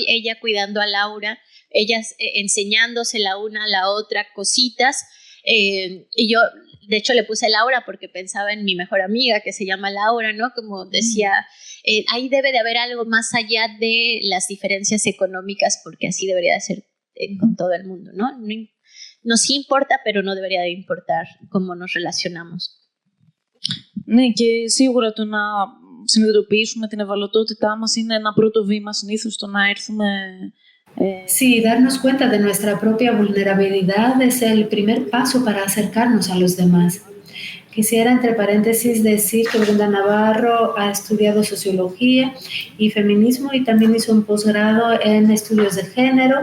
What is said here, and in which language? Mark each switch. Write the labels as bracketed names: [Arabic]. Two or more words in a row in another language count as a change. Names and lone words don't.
[Spanish] Ella cuidando a Laura, ellas enseñándose la una a la otra cositas, y yo de hecho le puse Laura porque pensaba en mi mejor amiga que se llama Laura, ¿no? Como decía, ahí debe de haber algo más allá de las diferencias económicas, porque así debería de ser con todo el mundo, ¿no? Nos importa, pero no debería de importar cómo nos relacionamos. [Greek] Ναι, και σίγουρα το να συνειδητοποιήσουμε την ευαλωτότητά μας είναι ένα πρώτο βήμα συνήθως το να έρθουμε. [Spanish] Sí, darnos cuenta de nuestra propia vulnerabilidad es el primer paso para acercarnos a los demás. Quisiera, entre paréntesis, decir que Brenda Navarro ha estudiado sociología y feminismo y también hizo un posgrado en estudios de género.